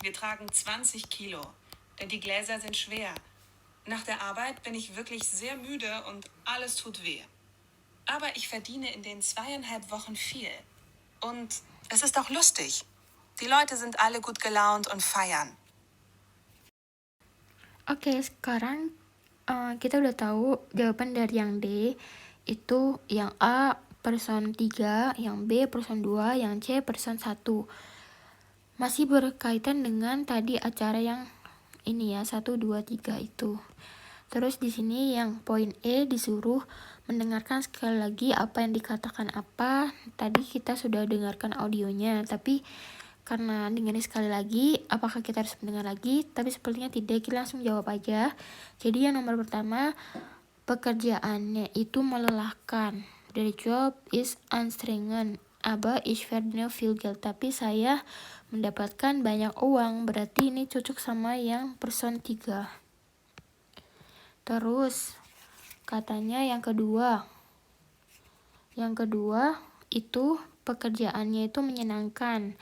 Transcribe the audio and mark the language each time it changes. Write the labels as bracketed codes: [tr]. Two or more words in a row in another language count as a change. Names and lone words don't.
[de] Wir tragen 20 Kilo, denn die Gläser sind schwer. Nach der Arbeit bin ich wirklich sehr müde und alles tut weh. Aber ich verdiene in den 2,5 Wochen viel. Und es ist auch lustig. Die Leute sind alle gut gelaunt und feiern. [id] Oke, sekarang kita udah tahu jawaban dari yang D. Itu yang A person 3, yang B person 2, yang C person 1. Masih berkaitan dengan tadi acara yang ini ya, 1, 2, 3 itu. Terus di sini yang poin E disuruh mendengarkan sekali lagi apa yang dikatakan apa. Tadi kita sudah dengarkan audionya, tapi karena dengerin sekali lagi, apakah kita harus mendengar lagi? Tapi sepertinya tidak, kita langsung jawab aja. Jadi yang nomor pertama, pekerjaannya itu melelahkan. [de] Der Job ist anstrengend, aber ich verdiene viel Geld. [id] Tapi saya mendapatkan banyak uang, berarti ini cocok sama yang person 3. Terus katanya yang kedua itu pekerjaannya itu menyenangkan.